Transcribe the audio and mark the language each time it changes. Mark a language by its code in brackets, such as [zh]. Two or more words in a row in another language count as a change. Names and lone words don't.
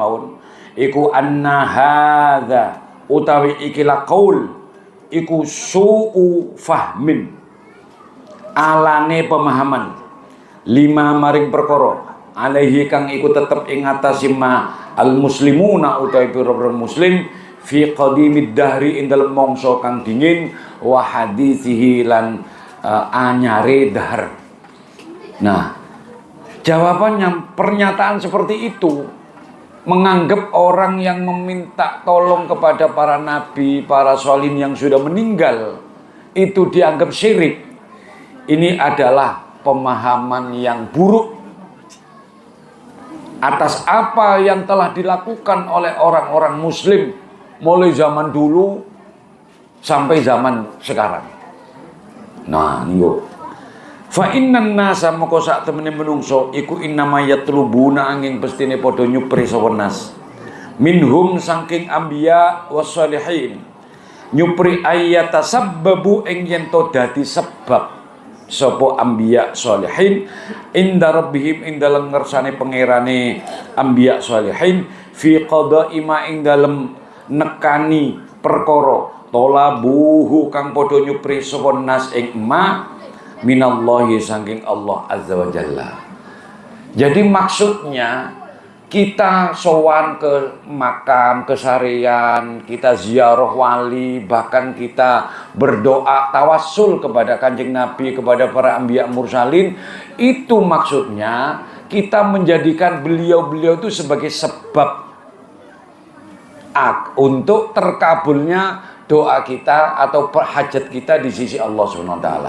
[jv] mawon iku [ar] anna hadza [jv] utawi ikilah qaul iku [ar] su'u fahmin [jv] alane pemahaman lima maring perkara alaihi kang iku tetep ing atase [ar] al muslimuna [jv] utawi pira-pira muslim [ar] fi qadimid dahri [jv] ing dalem mangsa kang dingin [ar] wa hadisihi [jv] lan anyare dahar. [id] Nah, jawabannya pernyataan seperti itu menganggap orang yang meminta tolong kepada para nabi, para sholin yang sudah meninggal itu dianggap syirik. Ini adalah pemahaman yang buruk atas apa yang telah dilakukan oleh orang-orang muslim mulai zaman dulu sampai zaman sekarang. Nah, [jv] niku [ar] fa innan nasa [jv] moko sak temene menungso iku [ar] innama yatlubuna [jv] angin pestine padha nyupri sapa [ar] nas minhum [jv] saking [ar] anbiya wassalihin [jv] nyupri ayata sabbabu ing yen to dadi sebab sapa anbiya salihin [ar] inda rabbihim [jv] ing dalem ngersane pangerane anbiya salihin [ar] fi qada'i ma [jv] ing dalem nekani perkara tolabuhu kang padha nyupri sapa nas ing ma minallahi saking Allah [ar] azza wa jalla. [id] Jadi maksudnya kita sowan ke makam kesarian, kita ziarah wali, bahkan kita berdoa tawassul kepada Kanjeng Nabi, kepada para [ar] anbiya mursalin, [id] itu maksudnya kita menjadikan beliau-beliau itu sebagai sebab untuk terkabulnya doa kita atau hajat kita di sisi Allah [ar] Subhanahu wa taala.